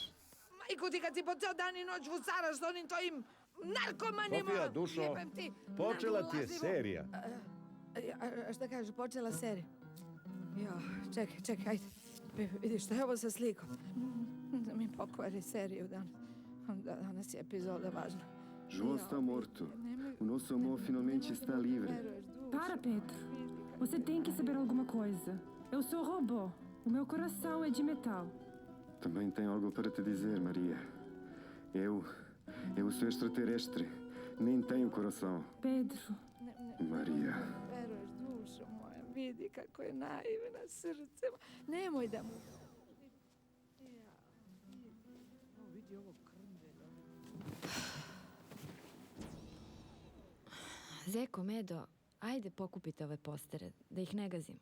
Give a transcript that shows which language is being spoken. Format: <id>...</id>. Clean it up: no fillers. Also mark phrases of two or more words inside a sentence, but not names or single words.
<sr>Majku ti kad si po ceo dan i noć fusaraš s onim tvojim narkomanima... Sofija, dušo, počela ti je serija. A šta kažeš, počela serija? Jo, čekaj, ajde. Vidiš, šta je ovo sa slikom? Da mi pokvari seriju danas je epizoda važna.</sr> <pt>João está morto. O nosso amor finalmente está livre. Para, Pedro. Você tem que saber alguma coisa. Eu sou robô. O meu coração é de metal. Também tenho algo para te dizer, Maria. Eu sou extraterrestre. Nem tenho coração. Pedro. Maria.</pt> <sr>Veruješ, dušo moja, vidi kako je naivna srce. Nemoj da mu... Vidi ovo krnđelo. Zeko, Medo, ajde pokupite ove postere, da ih ne gazimo.</sr>